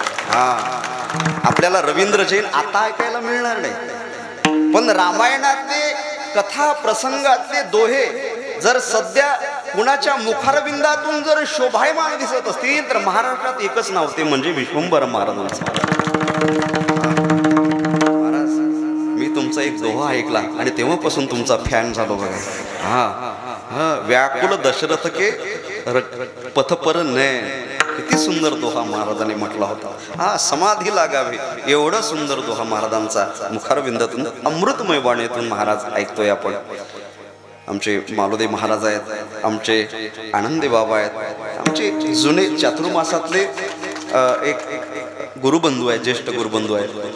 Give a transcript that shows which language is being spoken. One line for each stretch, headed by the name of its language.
Marathi: हा, आपल्याला रवींद्र जैन आता ऐकायला मिळणार नाही, पण रामायणातले कथा प्रसंगातले दोहे जर सध्या कुणाच्या मुखारविंदातून जर शोभायमान दिसत असतील तर महाराष्ट्रात एकच नाव, ते म्हणजे विश्वंभर महाराजांचं. तुमचा एक दोहा ऐकला आणि तेव्हापासून तुमचा फॅन झालो बघा.
Hindi: हा, व्याकुल दशरथ के पथपर नयन.
Marathi: किती सुंदर दोहा महाराजांनी म्हटला होता. हा, समाधी लागावी एवढा सुंदर दोहा महाराजांचा मुखारविंदातून अमृतमय वाणीतून महाराज ऐकतोय आपण. आमचे मालोदे महाराज आहेत, आमचे आनंदी बाबा आहेत, आमचे जुने चातुर्मासातले एक गुरुबंधू आहे, ज्येष्ठ गुरुबंधू आहे.